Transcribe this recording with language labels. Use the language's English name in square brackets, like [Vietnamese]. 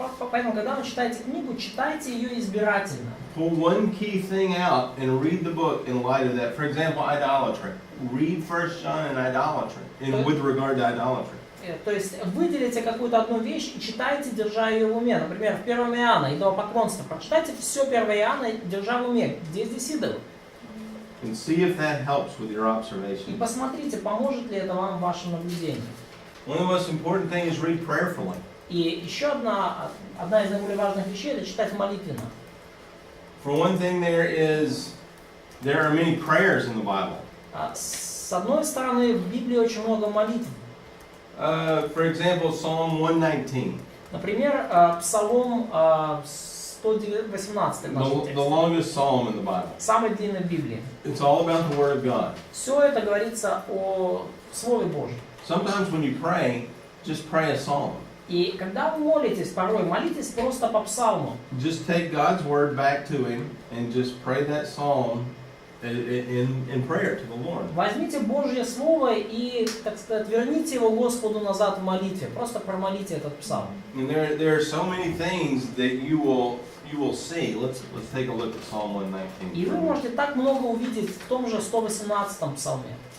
[Russian] Поэтому, когда вы читаете книгу, читайте ее избирательно. [English] Pull one key thing out and read the book in light of that. For example, idolatry. Read 1 John in idolatry, with regard to idolatry. [Russian] То есть выделите какую-то одну вещь и читайте, держа ее в уме. Например, в 1 Иоанна, идолопоклонство. Прочитайте все 1 Иоанна, держа в уме, где здесь идолы. [English] And see if that helps with your observation. [Russian] И посмотрите, поможет ли это вам в вашем наблюдении. [English] One of the most important things is read prayerfully. [Russian] И еще одна из наиболее важных вещей – это читать молитвенно. [English] For one thing, there are many prayers in the Bible. [Russian] С одной стороны, в Библии очень много молитв. [English] For example, Psalm 119. [Russian] Например, Псалом 118, [English] The longest psalm in the Bible. [Russian] самый длинный в Библии. [English] It's all about the Word of God. [Russian] Все это говорится о Слове Божьем. [English] Sometimes when you pray, just pray a psalm. [Russian] И когда вы молитесь, порой молитесь просто по псалму. [English] Just take God's Word back to Him and just pray that psalm in prayer to the Lord. [Russian] Возьмите Божье Слово и, так сказать, верните его Господу назад в молитве. Просто промолите этот псалм. [English] And there are so many things that you will see. Let's take a look at Psalm 119. [Russian] И вы можете так много увидеть в том же 118-м псалме.